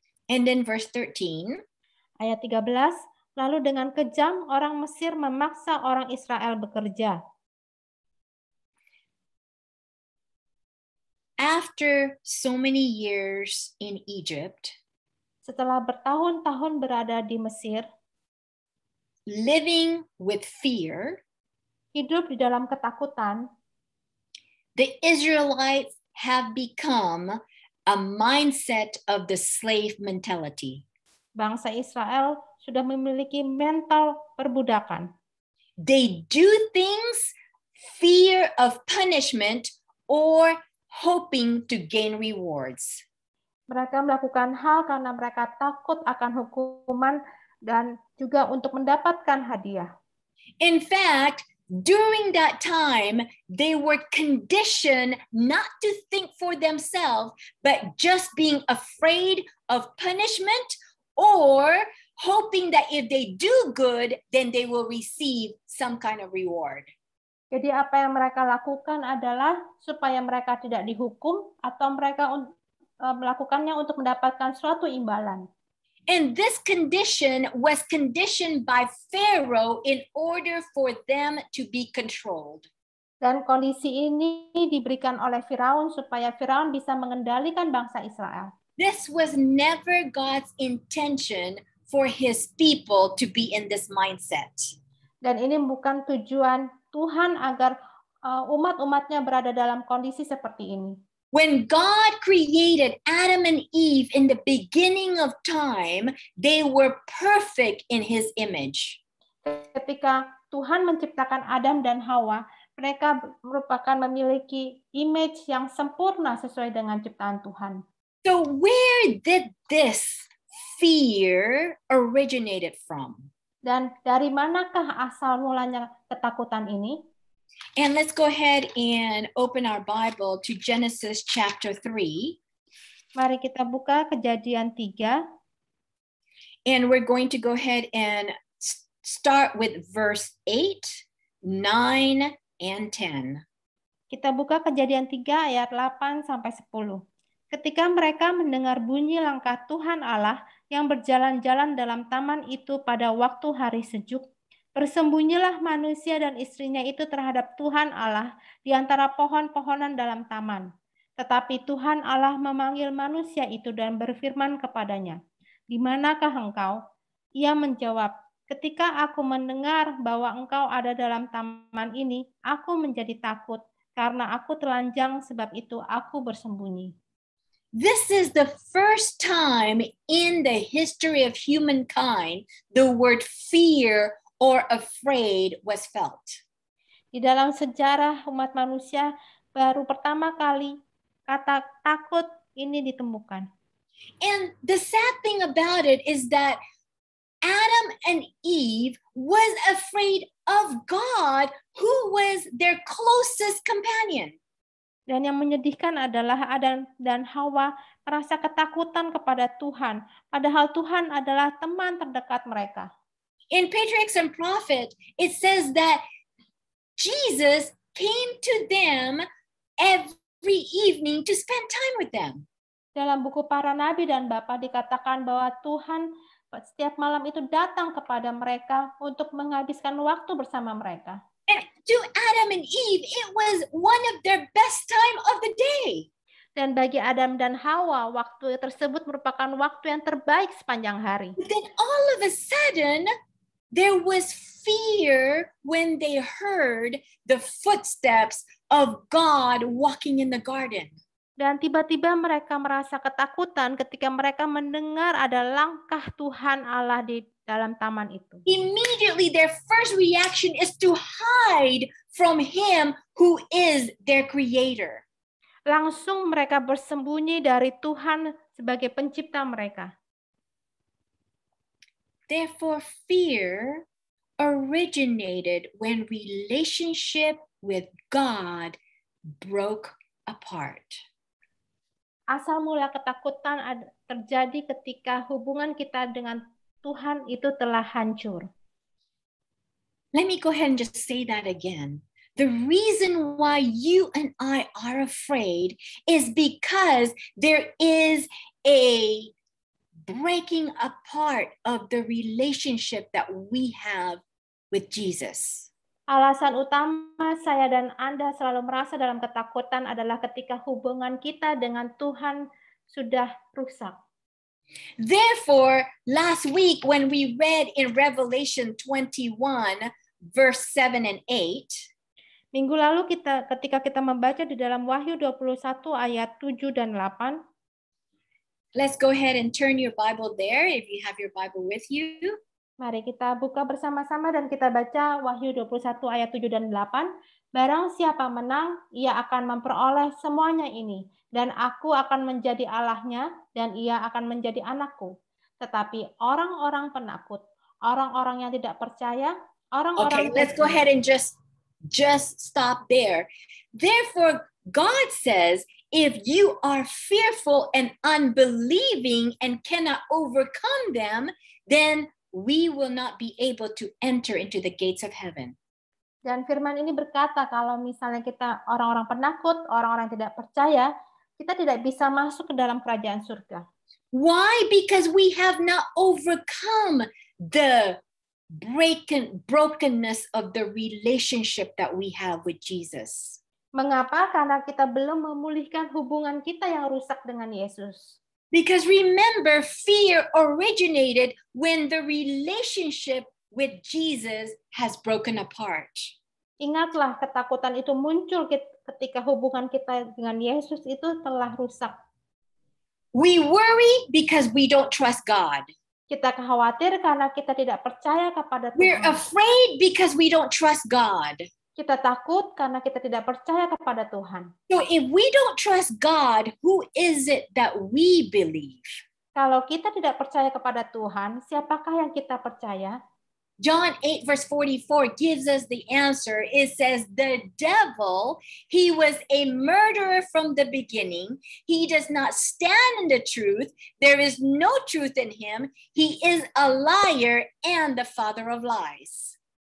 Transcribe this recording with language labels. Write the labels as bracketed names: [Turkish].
[English] And then verse 13. [Indonesian] Ayat 13, lalu dengan kejam orang Mesir memaksa orang Israel bekerja. [English] After so many years in Egypt, [Indonesian] setelah bertahun-tahun berada di Mesir, [English] living with fear, [Indonesian] hidup di dalam ketakutan, [English] the Israelites have become a mindset of the slave mentality. [Indonesian] Bangsa Israel sudah memiliki mental perbudakan. [English] They do things fear of punishment or hoping to gain rewards. [Indonesian] Mereka melakukan hal karena mereka takut akan hukuman dan juga untuk mendapatkan hadiah. [English] In fact, during that time, they were conditioned not to think for themselves, but just being afraid of punishment or hoping that if they do good, then they will receive some kind of reward. [Indonesian] Jadi apa yang mereka lakukan adalah supaya mereka tidak dihukum atau mereka melakukannya untuk mendapatkan suatu imbalan. [English] And this condition was conditioned by Pharaoh in order for them to be controlled. [Indonesian] Dan kondisi ini diberikan oleh Firaun supaya Firaun bisa mengendalikan bangsa Israel. [English] This was never God's intention for his people to be in this mindset. [Indonesian] Dan ini bukan tujuan Tuhan agar umat-umatnya berada dalam kondisi seperti ini. [English] When God created Adam and Eve in the beginning of time, they were perfect in his image. [Indonesian] Ketika Tuhan menciptakan Adam dan Hawa, mereka merupakan memiliki image yang sempurna sesuai dengan ciptaan Tuhan. [English] So where did this fear originated from? [Indonesian] Dan dari manakah asal mulanya ketakutan ini? [English] And let's go ahead and open our Bible to Genesis chapter 3. [Indonesian] Mari kita buka Kejadian 3. [English] And we're going to go ahead and start with verse 8, 9, and 10. [Indonesian] Kita buka Kejadian 3 ayat 8 sampai 10. Ketika mereka mendengar bunyi langkah Tuhan Allah yang berjalan-jalan dalam taman itu pada waktu hari sejuk, bersembunyilah manusia dan istrinya itu terhadap Tuhan Allah di antara pohon-pohonan dalam taman. Tetapi Tuhan Allah memanggil manusia itu dan berfirman kepadanya, "Di manakah engkau?" Ia menjawab, "Ketika aku mendengar bahwa engkau ada dalam taman ini, aku menjadi takut, karena aku telanjang, sebab itu aku bersembunyi." [English] This is the first time in the history of humankind the word fear or afraid was felt. [Indonesian] Di dalam sejarah umat manusia, baru pertama kali kata takut ini ditemukan. [English] And the sad thing about it is that Adam and Eve was afraid of God, who was their closest companion. [Indonesian] Dan yang menyedihkan adalah Adam dan Hawa merasa ketakutan kepada Tuhan, padahal Tuhan adalah teman terdekat mereka. [English] In Patriarchs and Prophets, it says that Jesus came to them every evening to spend time with them. [Indonesian] Dalam buku para nabi dan bapa dikatakan bahwa Tuhan setiap malam itu datang kepada mereka untuk menghabiskan waktu bersama mereka. [English] And to Adam and Eve, it was one of their best time of the day. [Indonesian] Dan bagi Adam dan Hawa, waktu tersebut merupakan waktu yang terbaik sepanjang hari. [English] But then all of a sudden, there was fear when they heard the footsteps of God walking in the garden. [Indonesian] Dan tiba-tiba mereka merasa ketakutan ketika mereka mendengar ada langkah Tuhan Allah di dalam taman itu. [English] Immediately, their first reaction is to hide from Him who is their creator. [Indonesian] Langsung mereka bersembunyi dari Tuhan sebagai pencipta mereka. [English] Therefore, fear originated when relationship with God broke apart. [Indonesian] Asal mula ketakutan terjadi ketika hubungan kita dengan Tuhan itu telah hancur. [English] Let me go ahead and just say that again. The reason why you and I are afraid is because there is a breaking apart of the relationship that we have with Jesus. [Indonesian] Alasan utama saya dan Anda selalu merasa dalam ketakutan adalah ketika hubungan kita dengan Tuhan sudah rusak. [English] Therefore, last week when we read in Revelation 21, verse 7 and 8, [Indonesian] minggu lalu ketika kita membaca di dalam Wahyu 21 ayat 7 dan 8, [English] let's go ahead and turn your Bible there if you have your Bible with you. [Indonesian] Mari kita buka bersama-sama dan kita baca Wahyu 21 ayat 7 dan 8. Barang siapa menang, ia akan memperoleh semuanya ini. Dan aku akan menjadi Allahnya, dan ia akan menjadi anakku. Tetapi orang-orang penakut, orang-orang yang tidak percaya, orang-orang... [English] Okay, let's go ahead and just stop there. Therefore, God says, if you are fearful and unbelieving and cannot overcome them, then we will not be able to enter into the gates of heaven. [Indonesian] Dan firman ini berkata kalau misalnya kita orang-orang penakut, orang-orang tidak percaya, kita tidak bisa masuk ke dalam kerajaan surga. [English] Why? Because we have not overcome the brokenness of the relationship that we have with Jesus. [Indonesian] Mengapa? Karena kita belum memulihkan hubungan kita yang rusak dengan Yesus. [English] Because remember, fear originated when the relationship with Jesus has broken apart. [Indonesian] Ingatlah, ketakutan itu muncul ketika hubungan kita dengan Yesus itu telah rusak. [English] We worry because we don't trust God. [Indonesian] Kita khawatir karena kita tidak percaya kepada Tuhan. [English] We're afraid because we don't trust God. [Indonesian] Kita takut karena kita tidak percaya kepada Tuhan. [English] So if we don't trust God, who is it that we believe? [Indonesian] Kalau kita tidak percaya kepada Tuhan, siapakah yang kita percaya? [English] John 8 verse 44 gives us the answer. It says, the devil, he was a murderer from the beginning. He does not stand in the truth. There is no truth in him. He is a liar and the father of lies.